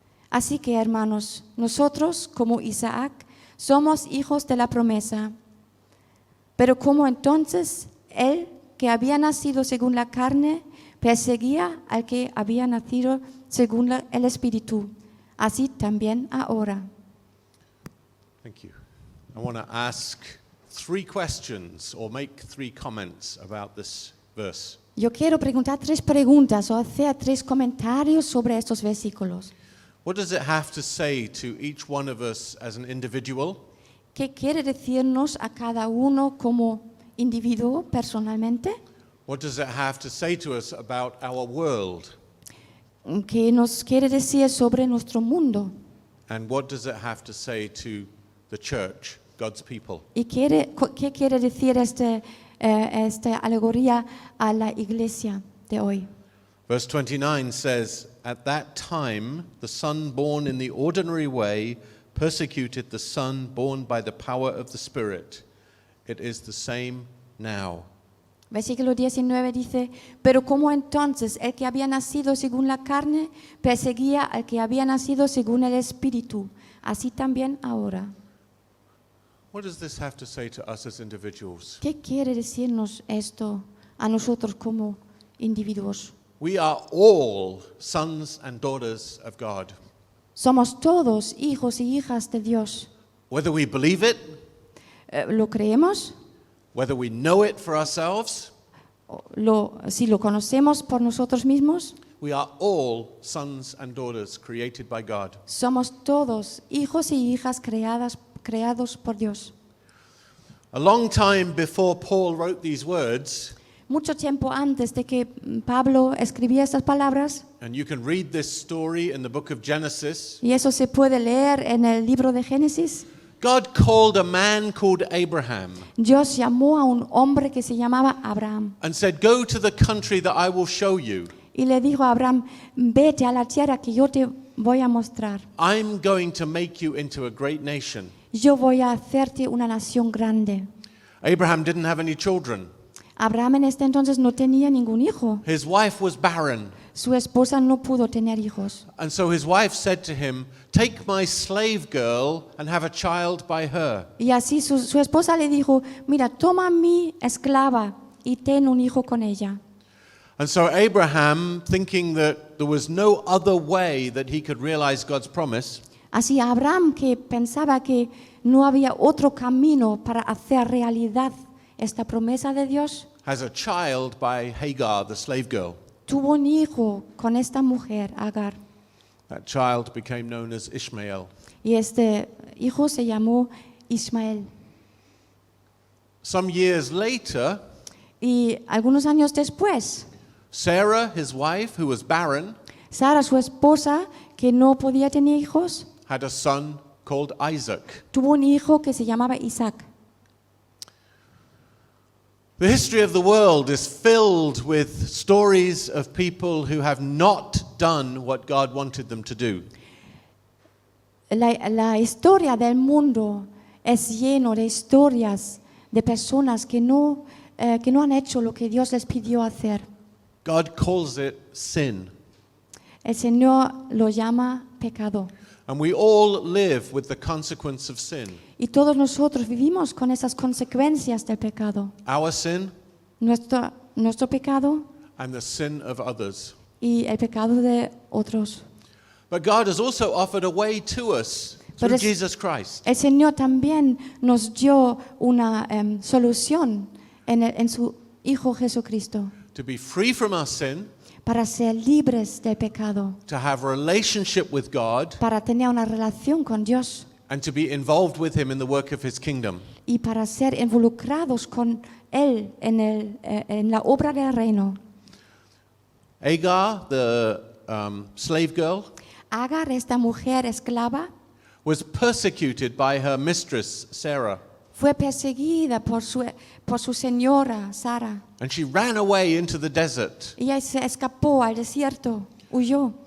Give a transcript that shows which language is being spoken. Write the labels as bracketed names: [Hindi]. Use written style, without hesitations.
[Spanish] Así que, hermanos, nosotros, como Isaac, somos hijos de la promesa. Pero como entonces él, que había nacido según la carne, perseguía al que había nacido según el Espíritu, así también ahora. [English] Thank you. I want to ask 3 questions or make 3 comments about this verse. [Spanish] Yo quiero preguntar 3 preguntas o hacer 3 comentarios sobre estos versículos. [English] What does it have to say to each one of us as an individual? [Spanish] ¿Qué quiere decirnos a cada uno como individuo personalmente? [English] What does it have to say to us about our world? [Spanish] ¿Qué nos quiere decir sobre nuestro mundo? [English] And what does it have to say to the church, God's people? [Spanish] ¿Y qué quiere decir esta alegoría a la iglesia de hoy? [English] Verse 29 says, "At that time, the son born in the ordinary way persecuted the son born by the power of the Spirit. It is the same now." [Spanish] Versículo 19 dice: pero como entonces el que había nacido según la carne perseguía al que había nacido según el Espíritu, así también ahora. [English] What does this have to say to us as individuals? [Spanish] ¿Qué quiere decirnos esto a nosotros como individuos? [English] We are all sons and daughters of God. [Spanish] Somos todos hijos y hijas de Dios. [English] Whether we believe it, [Spanish] ¿Lo creemos? [English] whether we know it for ourselves, [Spanish] Si lo conocemos por nosotros mismos, [English] We are all sons and daughters created by God. [Spanish] Somos todos hijos y hijas creados por Dios. [English] A long time before Paul wrote these words, [Spanish] Mucho tiempo antes de que Pablo escribía estas palabras, [English] and you can read this story in the book of Genesis, [Spanish] y eso se puede leer en el libro de Génesis, [English] God called a man called Abraham [Spanish] Dios llamó a un hombre que se llamaba Abraham [English] and said, "Go to the country that I will show you. [Spanish] y le dijo a Abraham, vete a la tierra que yo te voy a mostrar. [English] I'm going to make you into a great nation." [Spanish] Yo voy a hacerte una nación grande. [English] Abraham didn't have any children. [Spanish] Abraham en este entonces no tenía ningún hijo. [English] His wife was barren. [Spanish] Su esposa no pudo tener hijos. [English] And so his wife said to him, "Take my slave girl and have a child by her." [Spanish] Y así su esposa le dijo, mira, toma a mi esclava y ten un hijo con ella. [English] And so Abraham, thinking that there was no other way that he could realize God's promise, [Spanish] Así Abraham, que pensaba que no había otro camino para hacer realidad esta promesa de Dios, [English] has a child by Hagar, the slave girl. [Spanish] tuvo un hijo con esta mujer, Agar. [English] That child became known as Ishmael. [Spanish] Y este hijo se llamó Ismael. [English] Some years later, [Spanish] Y algunos años después, [English] Sarah, his wife, who was barren, [Spanish] Sara, su esposa, que no podía tener hijos, [English] had a son called Isaac. [Spanish] tuvo un hijo que se llamaba Isaac. [English] The history of the world is filled with stories of people who have not done what God wanted them to do. [Spanish] La historia del mundo es lleno de historias de personas que no han hecho lo que Dios les pidió hacer. [English] God calls it sin. [Spanish] El Señor lo llama pecado. [English] And we all live with the consequence of sin. [Spanish] Y todos nosotros vivimos con esas consecuencias del pecado. [English] Our sin [Spanish] Nuestro pecado [English] and the sin of others. [Spanish] y el pecado de otros. [English] But God has also offered a way to us But through es- Jesus Christ. [Spanish] El Señor también nos dio una solución en su Hijo Jesucristo [English] To be free from our sin, [Spanish] para ser libres del pecado, [English] to have a relationship with God, [Spanish] para tener una relación con Dios [English] and to be involved with Him in the work of His kingdom. [Spanish] y para ser involucrados con Él en la obra del reino. [English] Agar, the slave girl, [Spanish] Agar, esta mujer esclava, [English] was persecuted by her mistress, Sarah. [Spanish] fue perseguida por su señora, Sara. [English] And she ran away into the desert. [Spanish] Ella se escapó al desierto, huyó